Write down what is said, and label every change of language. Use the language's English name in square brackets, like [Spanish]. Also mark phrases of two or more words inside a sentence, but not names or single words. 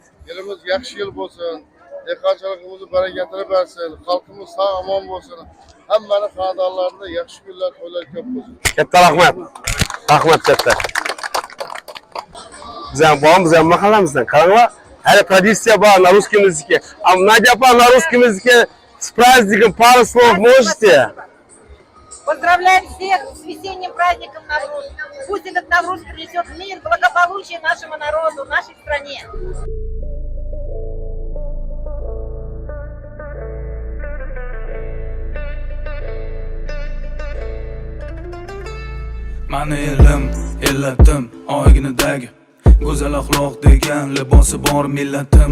[Uzbek] Yilimiz yaxshi yil bo'lsin. Dehqonchiligimizni barakatini bersin. Xalqimiz sog' omon bo'lsin. Hammaning xonadonlarida yaxshi kunlar, to'ylar ko'p bo'lsin. Katta rahmat. Rahmat katta. Biz ham mahallamizdan qaranglar. Hali traditsiya bor [Russian] на русском языке. А Надя на русском языке с праздником пару слов можете? Поздравляем всех с весенним праздником Навруз. Пусть этот Навруз принесет мир, благополучие нашему народу, нашей стране. [Uzbek] Mani elim, ellatim, oyginidagi go'zal axloq degan libosi bor millatim.